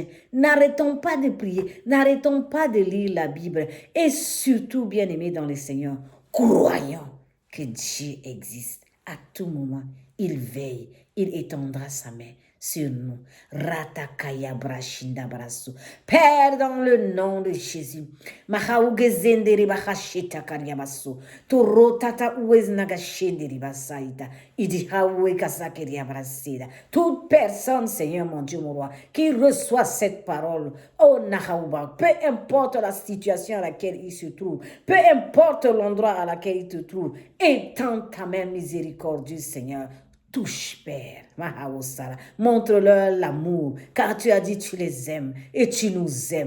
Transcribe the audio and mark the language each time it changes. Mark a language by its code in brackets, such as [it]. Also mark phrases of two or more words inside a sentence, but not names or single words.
[fr] N'arrêtons pas de prier, n'arrêtons pas de lire la Bible et surtout, bien-aimés dans le Seigneur, croyons que Dieu existe à tout moment. Il veille, il étendra sa main sur nous. Ratakaya brashinda brasu. Père, dans le nom de Jésus. Mahaugezenderi bahashita karyabasu. Turotata ueznagashenderi basaita. Idi hawe kasakeria brasida. Toute personne, Seigneur mon Dieu, mon roi, qui reçoit cette parole, oh Nahauba, peu importe la situation à laquelle il se trouve, peu importe l'endroit à laquelle il te trouve, étends ta main miséricordieuse, Seigneur. Touche, Père, montre-leur l'amour, car tu as dit tu les aimes et tu nous aimes.